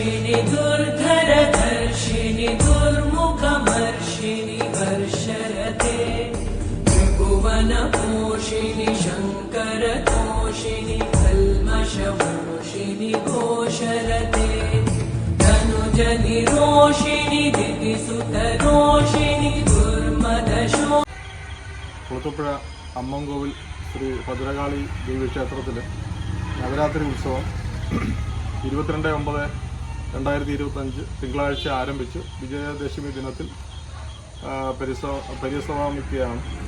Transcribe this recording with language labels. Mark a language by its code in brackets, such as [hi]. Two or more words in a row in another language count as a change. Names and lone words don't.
[sa] दुर्धरधर्षिणि दुर्मुखमर्षिणि हर्षरते त्रिभुवनपोषिणि शङ्करतोषिणि कल्मषमोषिणि घोषरते धनुजनिरोषिणि दितिसुतरोषिणि दुर्मदशो. [ml] കുളത്തൂപ്പുഴ അമ്മൻകോവിൽ ശ്രീ ഭദ്രകാളി ദേവീക്ഷേത്രത്തിൽ നവരാത്രി ഉത്സവം 22/9/2025 തിങ്കളാഴ്ച ആരംഭിച്ച് വിജയദശമി ദിനത്തിൽ പരിസമാപിക്കുകയാണ്.